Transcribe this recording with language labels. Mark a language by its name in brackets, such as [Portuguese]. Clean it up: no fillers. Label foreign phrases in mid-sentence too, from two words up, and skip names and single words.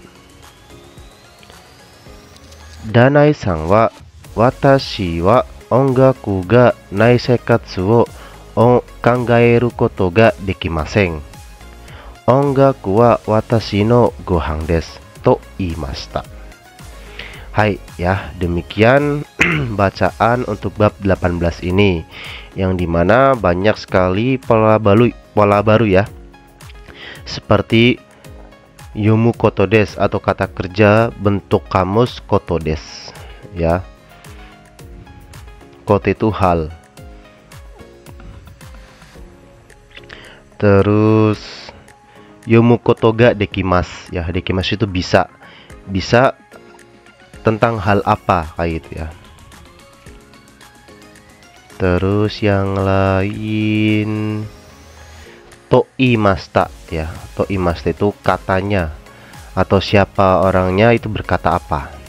[Japanese] ダナイさんは私は音楽がない生活を考えることができません。音楽は私のご飯です。と言いました。 [Indonesian] Hai, ya, demikian bacaan untuk bab 18 ini, yang dimana banyak sekali pola baru ya, seperti [Japanese] 読むことです [Indonesian] atau kata kerja bentuk kamus [Japanese] ことです [Indonesian] ya. Koto itu hal. Terus [Japanese] 読むことができます [Indonesian] ya, dekimasu itu bisa tentang hal apa kayak gitu ya. Terus yang lain toimashita ya. Toimashita itu katanya atau siapa orangnya itu berkata apa.